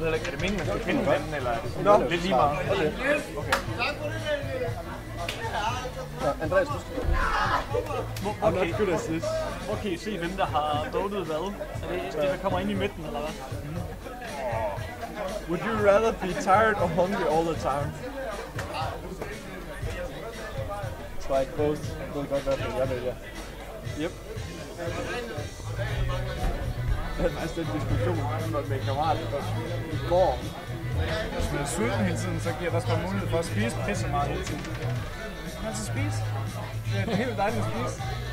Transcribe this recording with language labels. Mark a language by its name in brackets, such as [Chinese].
[Danish] Jeg ved ikke, er det meningen, man skal finde den, eller er det lidt lige meget? Okay. Ja, Andreas, du skal. Hvor kan I se, hvem der har votet hvad? Er det det, der kommer ind i midten, eller hvad? [English] Would you rather be tired or hungry all the time? Strike both. [Danish] Jeg ved godt, hvad jeg vælger. [English] Yep. [Danish] Det er faktisk den diskussion med en kammerat i går. Hvis man er sulten hele tiden, så giver der også mulighed for at spise pisse meget hele tiden. Man skal spise. Det er helt dejligt at spise.